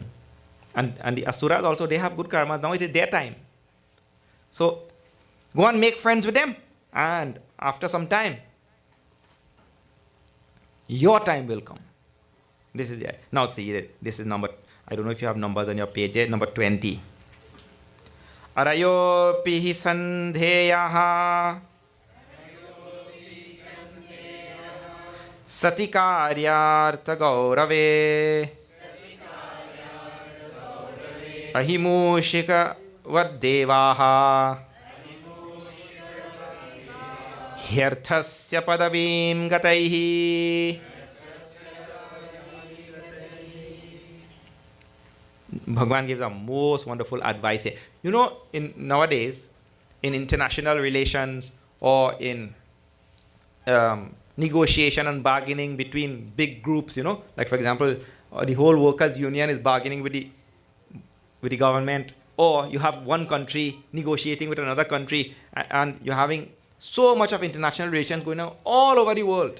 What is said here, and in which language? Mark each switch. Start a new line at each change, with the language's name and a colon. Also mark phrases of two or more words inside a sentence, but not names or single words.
English: And the asuras also, they have good karmas. Now it is their time. So go and make friends with them. And after some time, your time will come. This is it. Now see, this is number, I don't know if you have numbers on your page, number 20.
Sanskrit: अरयो पिहि सन्धेयः सति कार्यार्थ गौरवे अहिमूषिक वद्देवः ह्यर्थस्य पदवीम् गतैः.
English: Bhagwan gives a most wonderful advice here. You know, in nowadays, in international relations or in negotiation and bargaining between big groups, you know, like for example, the whole workers' union is bargaining with the government, or you have one country negotiating with another country, and you're having so much of international relations going on all over the world.